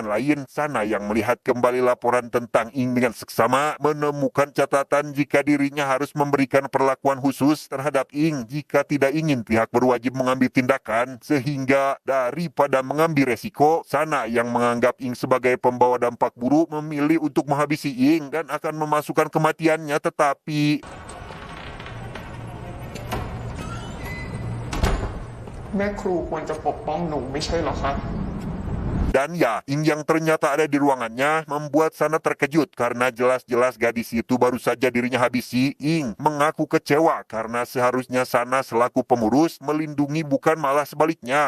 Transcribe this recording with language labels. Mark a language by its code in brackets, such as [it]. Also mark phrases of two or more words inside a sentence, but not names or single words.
[id] lain, Sana yang melihat kembali laporan tentang Ing dengan seksama, menemukan catatan jika dirinya harus memberikan perlakuan khusus terhadap Ing jika tidak ingin pihak berwajib mengambil tindakan, sehingga daripada mengambil resiko, Sana yang menganggap Ing sebagai pembawa dampak buruk memilih untuk menghabisi Ing dan akan memasukkan kematiannya, tetapi... [th] แม่ครูควรจะปกป้องหนูไม่ใช่เหรอคะ [id] Dan ya, Ing yang ternyata ada di ruangannya membuat Sana terkejut karena jelas-jelas gadis itu baru saja dirinya habisi. Ing mengaku kecewa karena seharusnya Sana selaku pengurus melindungi bukan malah sebaliknya.